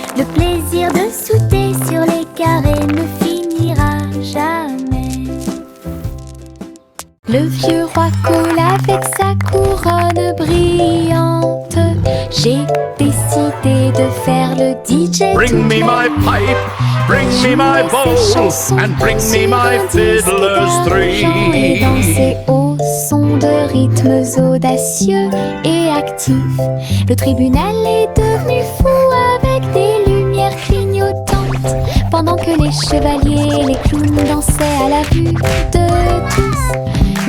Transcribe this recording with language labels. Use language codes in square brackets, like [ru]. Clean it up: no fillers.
[fr] Le plaisir de sauter sur les carrés ne finira jamais. Le vieux roi coule avec sa couronne brillante. J'ai décidé de faire le DJ. [en] Bring me my pipe, bring me my bowl, and bring me my fiddlers three. [fr] Et danser au son de rythmes audacieux et actifs. Le tribunal est devenu fou avec des lumières clignotantes, pendant que les chevaliers et les clowns dansaient à la vue de tous.